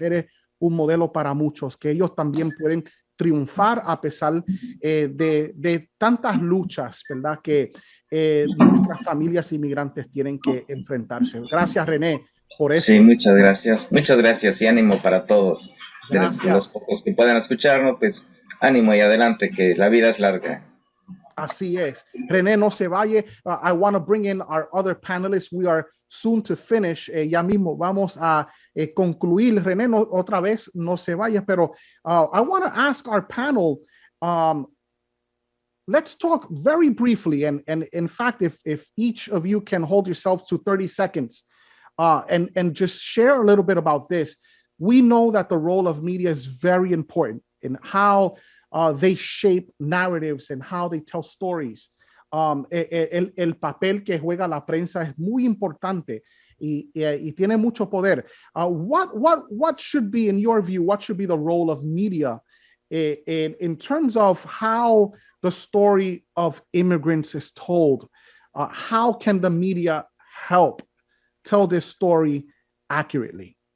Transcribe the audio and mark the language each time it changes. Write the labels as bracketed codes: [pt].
[es] Eres un modelo para muchos, que ellos también pueden triunfar a pesar de tantas luchas, ¿verdad?, que nuestras familias inmigrantes tienen que enfrentarse. Gracias, René, por eso. Sí, muchas gracias. Muchas gracias y ánimo para todos. Gracias. De los pocos que puedan escucharnos, pues ánimo y adelante, que la vida es larga. Así es. René, no se vaya. [en] I want to bring in our other panelists. We are soon to finish. [es] Ya mismo vamos a concluir. [en] René, [es] otra vez, no se vaya, pero [en] I want to ask our panel, let's talk very briefly. And in fact, if each of you can hold yourselves to 30 seconds and just share a little bit about this. We know that the role of media is very important in how they shape narratives and how they tell stories. [es] El papel que juega la prensa es muy importante y tiene mucho poder. [en] What should be, in your view, what should be the role of media in terms of how the story of immigrants is told? How can the media help tell this story accurately?